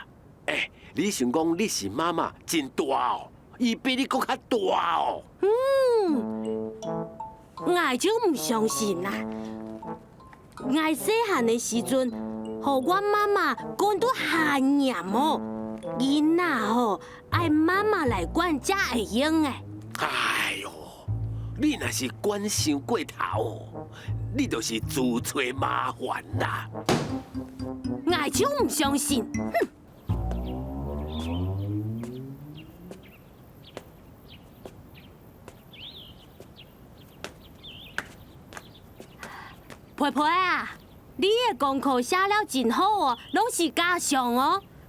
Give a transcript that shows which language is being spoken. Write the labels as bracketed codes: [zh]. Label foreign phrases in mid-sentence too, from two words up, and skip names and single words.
[nan] 你想讲你是妈妈真大哦，伊比你搁较大哦。我就唔相信啦！我细汉的时阵，互我妈妈讲到限严哦，囡仔吼爱妈妈来管才会用的。哎呦，你若是管伤过头哦，你就是自找麻烦啦。我就唔相信，皮皮啊，你的功课写了真好哦，拢是假象哦。